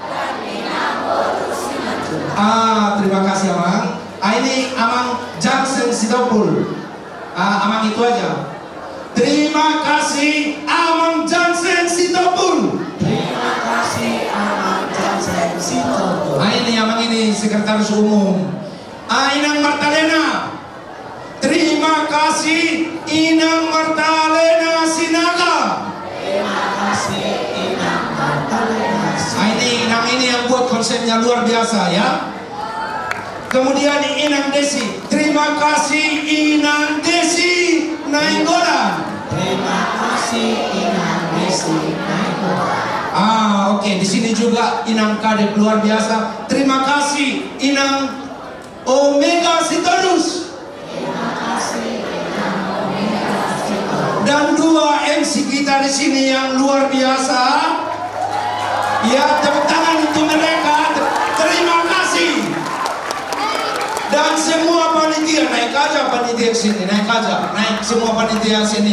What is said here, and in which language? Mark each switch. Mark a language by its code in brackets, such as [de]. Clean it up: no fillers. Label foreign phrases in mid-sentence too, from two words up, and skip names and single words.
[id] Terima kasih Amang. Ini Amang Johnson Sitopul. Amang itu aja. Terima kasih Amang Johnson Sitopul. Terima kasih Amang Johnson Sitopul. Ini Amang ini Sekretaris Umum. Inang Martalena. Terima kasih Inang Martalena Sinaga. Terima kasih Inang Martalena Sinaga. Ini Inang ini yang buat konsepnya luar biasa ya. Kemudian Inang Desi. Terima kasih Inang Desi Nainggolan. Terima kasih Inang Desi Nainggolan. Oke, di sini juga Inang Kadep luar biasa. Terima kasih Inang Omega Sitorus. Terima kasih Inang Omega Sitorus. Dan dua MC kita di sini yang luar biasa. Ya, tepuk tangan untuk mereka. Terima kasih. Dan semua panitia, naik aja panitia sini, naik aja, naik semua panitia sini.